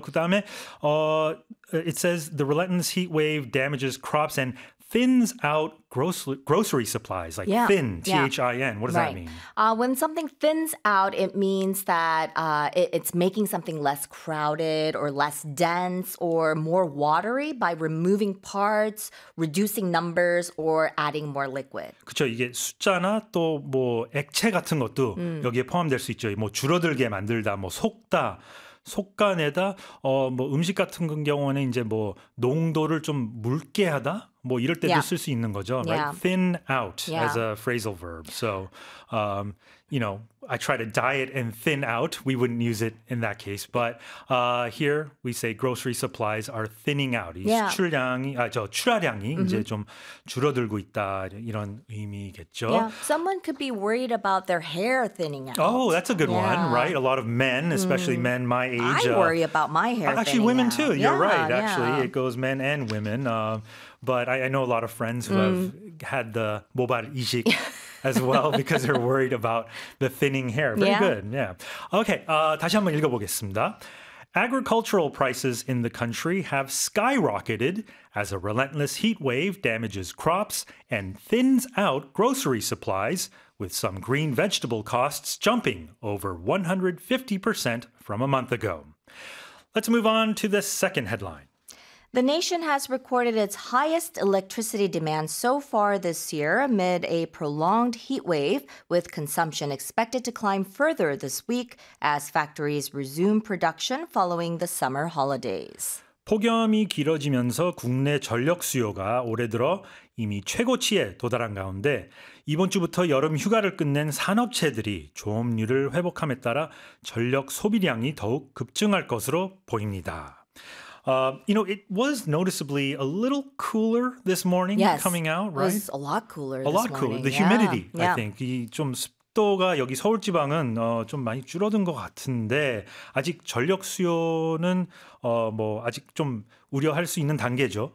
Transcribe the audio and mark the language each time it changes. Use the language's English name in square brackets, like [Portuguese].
[Korean] 그다음에 [English] it says the relentless heat wave damages crops and thins out grocery supplies, like yeah, thin, T-H-I-N. What does right. that mean? When something thins out, it means that it's making something less crowded or less dense or more watery by removing parts, reducing numbers, or adding more liquid. [Korean] 그렇죠. 이게 숫자나 또 뭐 액체 같은 것도 여기에 포함될 수 있죠. 뭐 줄어들게 만들다, 뭐 속다. 속간에다 뭐 음식 같은 경우는 이제 뭐 농도를 좀 묽게 하다 뭐 이럴 때도 [English] yeah. [Korean] 쓸 수 있는 거죠. [English] Yeah. Right? Thin out yeah. as a phrasal verb. So you know, I try to diet and thin out. We wouldn't use it in that case, but here we say grocery supplies are thinning out. [Korean] 이 yeah. 수출량이 출하량이 [English] mm-hmm. [Korean] 이제 좀 줄어들고 있다 이런 의미겠죠. [English] Yeah. Someone could be worried about their hair thinning out. Oh, that's a good yeah. one, right? A lot of men, especially men my age. I worry about my hair. Actually, women out. Too. You're yeah, right. Actually, yeah. it goes men and women. But I know a lot of friends who have had the 모발 이식. as well, because they're worried about the thinning hair. Very yeah. good, yeah. Okay, [Korean] 다시 한번 읽어보겠습니다. [English] Agricultural prices in the country have skyrocketed as a relentless heat wave damages crops and thins out grocery supplies, with some green vegetable costs jumping over 150% from a month ago. Let's move on to the second headline. The nation has recorded its highest electricity demand so far this year amid a prolonged heat wave, with consumption expected to climb further this week as factories resume production following the summer holidays. [Korean] 폭염이 길어지면서 국내 전력 수요가 올해 들어 이미 최고치에 도달한 가운데 이번 주부터 여름 휴가를 끝낸 산업체들이 조업률을 회복함에 따라 전력 소비량이 더욱 급증할 것으로 보입니다. [English] You know, it was noticeably a little cooler this morning yes, coming out, right? It was a lot cooler this morning. A lot cooler. The humidity, yeah. I think. [Korean] 좀 습도가 여기 서울 지방은 좀 많이 줄어든 것 같은데 아직 전력 수요는 뭐 아직 좀 우려할 수 있는 단계죠.